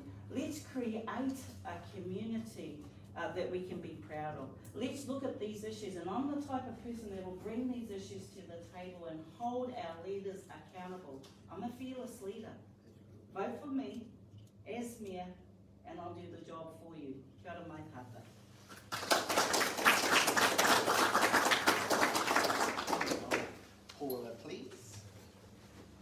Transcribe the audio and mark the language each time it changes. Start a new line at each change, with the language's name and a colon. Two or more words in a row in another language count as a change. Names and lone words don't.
English: Let's create a community that we can be proud of. Let's look at these issues, and I'm the type of person that will bring these issues to the table and hold our leaders accountable. I'm a fearless leader. Vote for me as Mayor, and I'll do the job for you.
Māori: Kia ora mai tata.
English: Paula, please.